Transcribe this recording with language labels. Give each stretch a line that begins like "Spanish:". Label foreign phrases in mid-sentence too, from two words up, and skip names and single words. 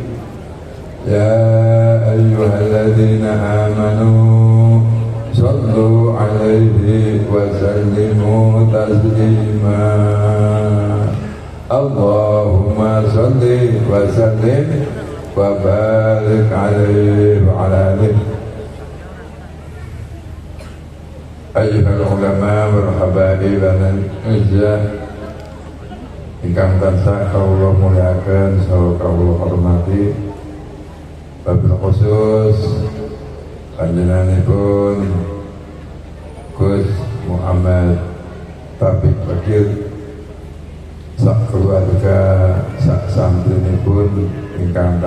Arabic: يا أيها الذين آمنوا صلوا عليه وسلموا تسليما اللهم صل وسلم وبارك عليه وعلى آله. أيها العلماء والحبائب والإعزاء
Javanese: ingkang tansah kawula muliaken saha kawula hormati,
Arabic: وبالخصوص
Javanese: panjenenganipun Gus Muhammad Taufik Bakir, sak keluarga sak santrinipun ingkang